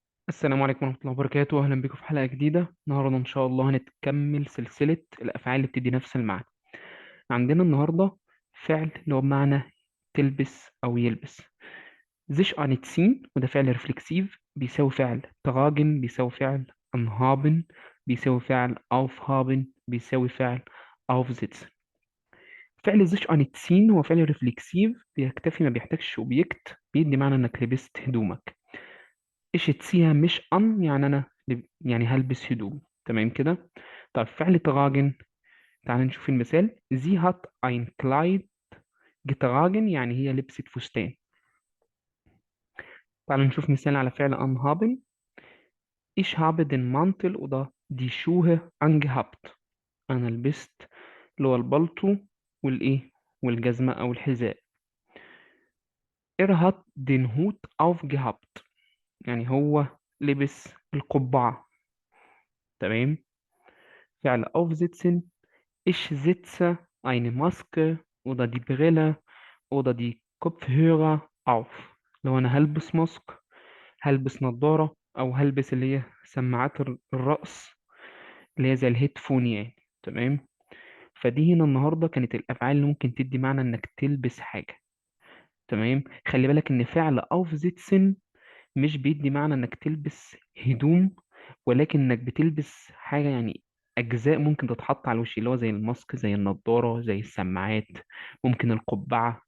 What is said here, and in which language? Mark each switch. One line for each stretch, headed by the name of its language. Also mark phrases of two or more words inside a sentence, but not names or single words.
Arabic: السلام عليكم ورحمة الله وبركاته. أهلا بكم في حلقة جديدة. النهاردة إن شاء الله هنكمل سلسلة الأفعال اللي بتدي نفس المعنى. عندنا النهاردة فعل اللي هو بمعنى تلبس أو يلبس.
German: sich anziehen،
Arabic: وده فعل ريفلكسيف بيساوي فعل tragen، بيساوي فعل anhaben، بيساوي فعل aufhaben، بيساوي فعل aufsitzen. فعل
German: sich anziehen
Arabic: هو فعل ريفلكسيف بيكتفي، ما بيحتاجش اوبجكت، بيدي معنى إنك لبست هدومك.
German: ich ziehe mich an,
Arabic: يعني انا يعني هلبس هدوم. تمام كده. طب فعل تراجن، تعال نشوف المثال.
German: sie hat ein Kleid getragen،
Arabic: يعني هي لبست فستان. تعال نشوف مثال على فعل anhaben.
German: ich habe den Mantel oder die Schuhe angehabt،
Arabic: انا لبست اللي هو البلطو والايه والجزمة او الحذاء.
German: er hat den Hut aufgehabt،
Arabic: يعني هو لبس القبعة. تمام. فعل aufsitzen.
German: Ich setze eine Maske oder die Brille oder die Kopfhörer auf.
Arabic: لو أنا هلبس ماسك، هلبس نظارة، أو هلبس اللي هي سماعات الرأس اللي هي زي الهيدفون يعني. تمام. فدي هنا النهاردة كانت الأفعال اللي ممكن تدي معنى إنك تلبس حاجة. تمام. خلي بالك إن فعل
German: aufsitzen
Arabic: مش بيدي معنى انك تلبس هدوم، ولكن انك بتلبس حاجة يعني اجزاء ممكن تتحط على الوش، اللي هو زي الماسك، زي النضارة، زي السماعات، ممكن القبعة.